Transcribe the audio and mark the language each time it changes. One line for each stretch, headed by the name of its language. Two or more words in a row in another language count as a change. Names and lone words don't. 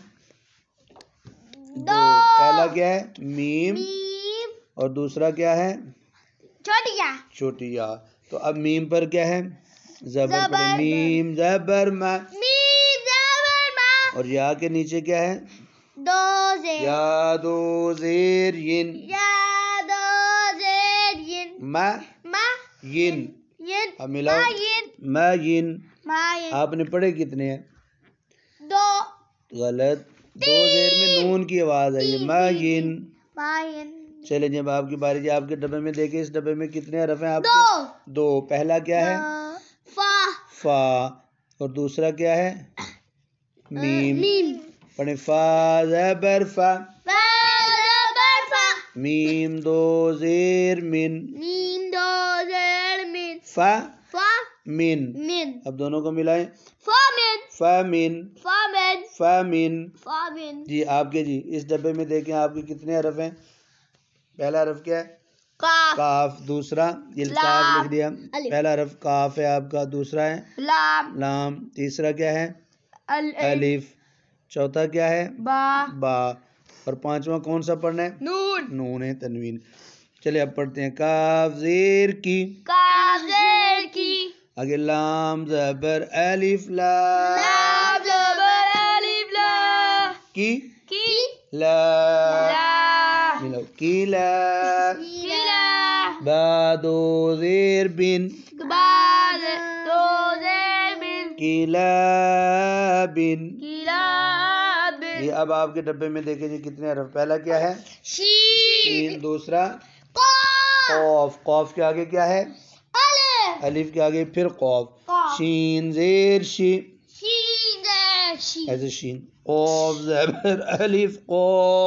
Urdu: دو. پہلا کیا ہے؟ میم. میم. اور دوسرا کیا ہے؟ چھوٹی یا. چھوٹی یا. تو اب میم پر کیا ہے؟ زبر زبر. پڑے. میم زبر ما. میم زبر ما. اور یا کے نیچے کیا ہے؟ دو زیر. یا دو زیر ین. یا دو زیر ین. ما ما ین. ین. اب ملاؤ. ما ین. ما ین. ما ین. آپ نے پڑھے کتنے ہیں؟ دو. غلط. دو زیر میں نون کی آواز آئی ہے. ما ین. ما ین. چلے جب آپ کی باری جی آپ کے ڈبے میں دیکھیں اس ڈبے میں کتنے حرف ہیں آپ دو. کے؟ دو. پہلا کیا ہے؟ فا. فا. اور دوسرا کیا ہے؟ میم. میم. پڑھیں. فا زبر فا. فا زبر فا. میم دو زیر من. میم دو زیر من. فا فا من. من. اب دونوں کو ملائیں. فا من. فا من. فا من. فا من. فا من. جی آپ کے جی اس ڈبے میں دیکھیں آپ کے کتنے حرف ہیں؟ پہلا حرف کیا ہے؟ کاف. کاف. دوسرا یہ کاف لکھ دیا. الف. پہلا حرف کاف ہے آپ کا. دوسرا ہے لام. لام. تیسرا کیا ہے؟ الف. الف. چوتھا کیا ہے؟ با. با. اور پانچواں کون سا پڑھنا ہے؟ نون. نون ہے. تنوین. چلے اب پڑھتے ہیں. کاف زیر کی. کاف زیر کی. آگے لام زبر الف لا. لام زبر الف لا. کی. کی. لا. لا. ملاؤ. کی لا. کلا. با دو زیر بن. بعد دو زیر من. کلاب. کلاب. یہ اب آپ کے ڈبے میں دیکھیں جی کتنے حرف. پہلا کیا ہے؟ شین. دوسرا قاف. قوف. قوف کے آگے کیا ہے؟ الف. الف کے آگے پھر قوف. قاف. شین زیر شی. شین زیر شی. ایسے شین. قوف زبر الف قوف.